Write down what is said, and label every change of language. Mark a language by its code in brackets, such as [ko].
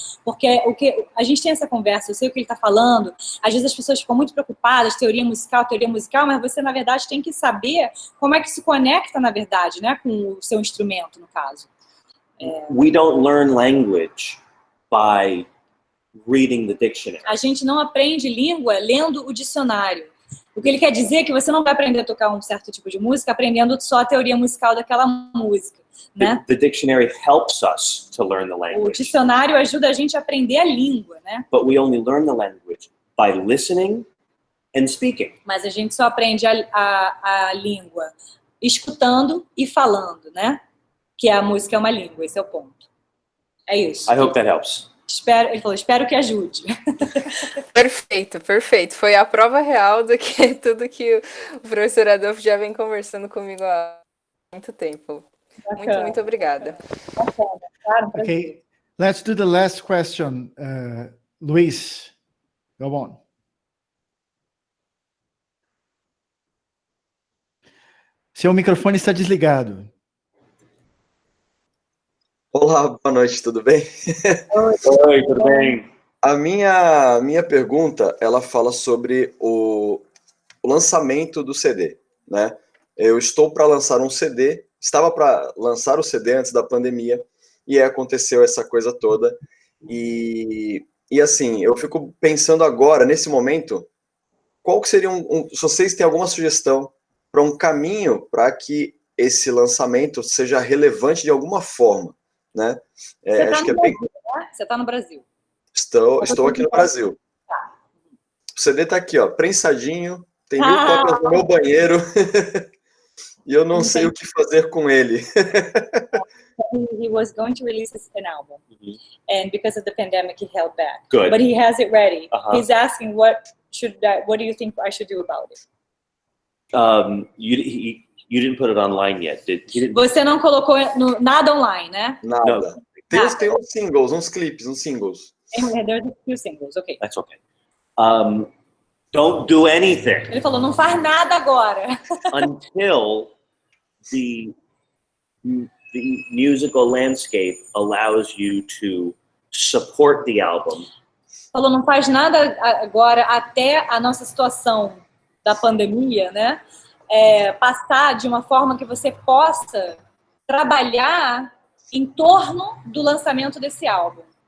[pt] Porque a gente tem essa conversa, eu sei o que ele está falando, às vezes as pessoas ficam muito preocupadas, teoria musical, mas você, na verdade, tem que saber como é que se conecta, na verdade, né, com o seu instrumento, no caso. [en] We don't learn language by reading the dictionary. [pt] A gente não aprende língua lendo o dicionário. O que ele quer dizer é que você não vai aprender a tocar um certo tipo de música aprendendo só a teoria musical daquela música, né? [en] The dictionary helps us to learn the [pt] O [en] language. [pt] dicionário ajuda a gente a aprender a língua, né? [en] But we only learn the language by listening and speaking. [pt] Mas a gente só aprende a língua escutando e falando, né? Que a música é uma língua, esse é o ponto. É isso. [en] I hope that helps. [pt] Ele falou, espero que ajude. Perfeito. Foi a prova real do que tudo que o professor Adolfo já vem conversando comigo há muito tempo. Muito obrigada. [en] Okay, let's do the last question. Luiz, go on. [pt] Seu microfone está desligado. Olá, boa noite, tudo bem? Oi, tudo bem? A minha pergunta, ela fala sobre o lançamento do CD, né? Eu estou para lançar um CD, estava para lançar o CD antes da pandemia, e aí aconteceu essa coisa toda. E assim, eu fico pensando agora, nesse momento, qual que seria se vocês têm alguma sugestão para um caminho para que esse lançamento seja relevante de alguma forma, né? Acho que é bem... Você está no Brasil. Estou aqui no Brasil. O CD tá aqui, ó, prensadinho, tem 1000 cópias no meu banheiro e eu não sei o que fazer com ele. [en] He was going to release an album, and because of the pandemic, he held back. Good. But he has it ready. Uh-huh. He's asking, what do you think I should do about it? You didn't put it online yet. He didn't. [pt] Você não colocou nada online, né? Nada. Tem uns singles, uns clipes, uns singles. [en] There's a few singles, okay. That's okay. Don't do anything [pt] Ele falou, não faz nada agora. [en] until the musical landscape allows you to support the album. [pt] Falou, não faz nada agora até a nossa situação da pandemia, né? Passar de uma forma que você possa trabalhar em torno do lançamento desse álbum.